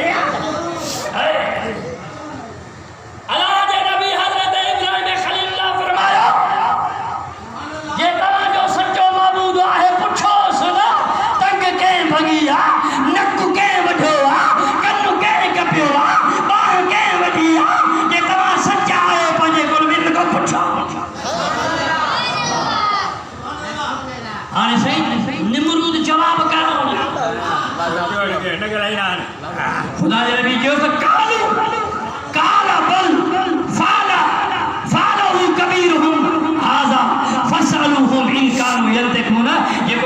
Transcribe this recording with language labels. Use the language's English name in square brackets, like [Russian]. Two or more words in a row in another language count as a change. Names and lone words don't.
[Sindhi] अलाह जे नबी हज़रत इब्राहिम खलीलुल्लाह फरमायो जे तव्हांजो सचो महबूद आहे पुछोसि न टंग कंहिं भॻी आहे, नक कंहिं वढियो आहे, कन कंहिं कपियो आहे, ॿांह कंहिं वढी आहे। जे तव्हां सचा आहियो पंहिंजे गुलबिन खां पुछो। हाणे सही निमरूद जवाबु कान ॾिनो। खुदा जे नबी चयो त [Arabic] قالوا قال بل فعل فعله كبيرهم هذا فاسألوهم إن كانوا ينطقون.